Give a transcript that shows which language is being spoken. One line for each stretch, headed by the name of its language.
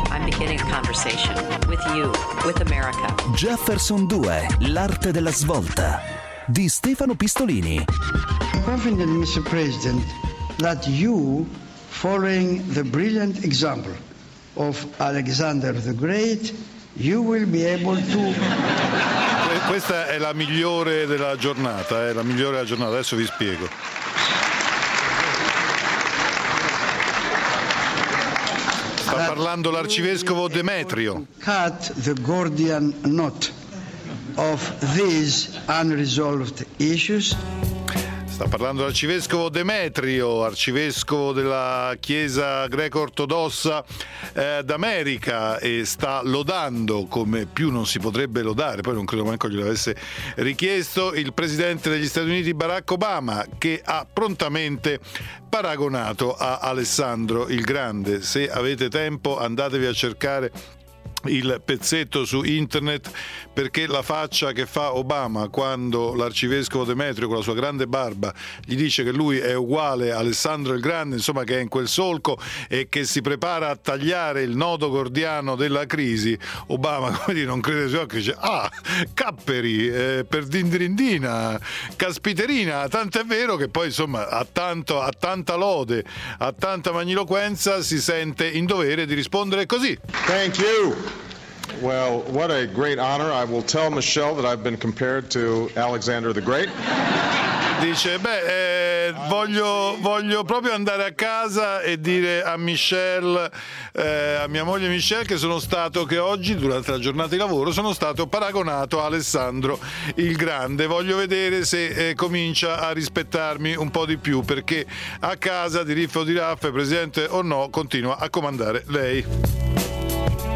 English: I'm beginning a conversation with you, with America.
Italian: Jefferson 2, l'arte della svolta, di Stefano Pistolini.
English: Confident, Mr. President, that you, following the brilliant example of Alexander the Great, you will be able to...
Italian: Questa è la migliore della giornata, è la migliore della giornata, adesso vi spiego. Sta parlando l'arcivescovo Demetrio.
English: Cut the Gordian knot of these unresolved issues.
Italian: Sta parlando l'arcivescovo Demetrio, arcivescovo della Chiesa greco-ortodossa d'America, e sta lodando, come più non si potrebbe lodare, poi non credo manco glielo avesse richiesto, il presidente degli Stati Uniti Barack Obama, che ha prontamente paragonato a Alessandro il Grande. Se avete tempo andatevi a cercare il pezzetto su internet, perché la faccia che fa Obama quando l'arcivescovo Demetrio con la sua grande barba gli dice che lui è uguale a Alessandro il Grande, insomma che è in quel solco e che si prepara a tagliare il nodo gordiano della crisi, Obama, come dire, non crede ai suoi occhi, dice: ah, capperi, per dindrindina, caspiterina. Tant'è vero che poi, insomma, a tanta lode, a tanta magniloquenza, si sente in dovere di rispondere così.
English: Thank you. Well, what a great honor. I will tell Michelle that I've been compared to Alexander the Great.
Italian: Dice, beh, voglio proprio andare a casa e dire a Michelle, a mia moglie Michelle, che oggi, durante la giornata di lavoro, sono stato paragonato a Alessandro il Grande. Voglio vedere se comincia a rispettarmi un po' di più, perché a casa, di riff o di raff, presidente o no, continua a comandare lei.